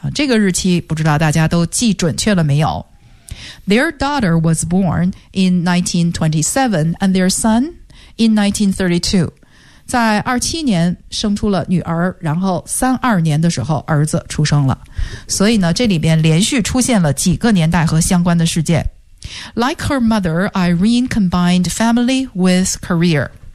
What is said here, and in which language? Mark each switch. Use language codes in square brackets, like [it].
[zh] 这个日期不知道大家都记准确了没有。 [en] Their daughter was born in 1927 and their son in 1932. [zh] 在27年生出了女儿，然后32年的时候儿子出生了。所以呢这里面连续出现了几个年代和相关的事件。 [en] Like her mother, Irene combined family with career.